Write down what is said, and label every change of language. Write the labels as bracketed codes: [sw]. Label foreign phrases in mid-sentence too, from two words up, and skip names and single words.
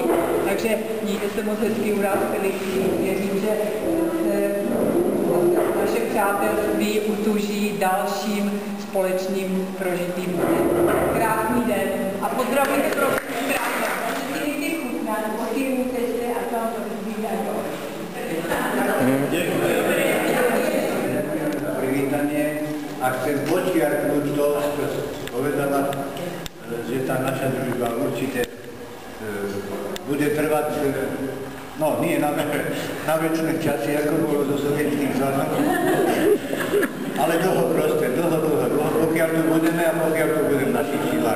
[cs] Takže mějte se moc hezky u nás, věřím, že naše přátelství utuží dalším společným prožitým dnem. Krásný den a pozdravujte pro [sk] Privítanie a chcem počiarknúť to, čo povedala, že tá naša družba určite bude trvať, no nie na večné časy, ako bolo zo sovietských zvanov, ale dlho proste, dlho, pokiaľ tu budeme a pokiaľ tu budeme v našich silách.